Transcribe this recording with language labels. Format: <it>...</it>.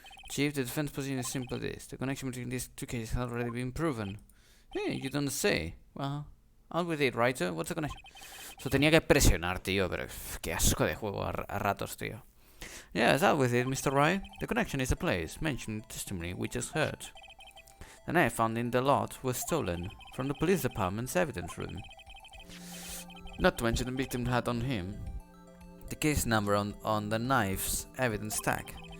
<en>Chief, the defense position is simple this. The connection between these two cases has already been proven. Hey, you don't say. Well, out with it, right? What's the connection?</en> <es>So tenía que presionar, tío, pero qué asco de juego a ratos, tío.</es> <en>Yes, out with it, Mr. Wright. The connection is a place mentioned in the testimony we just heard. The knife found in the lot was stolen from the police department's evidence room. Not to mention the victim had on him the case number on the knife's evidence tag.</en>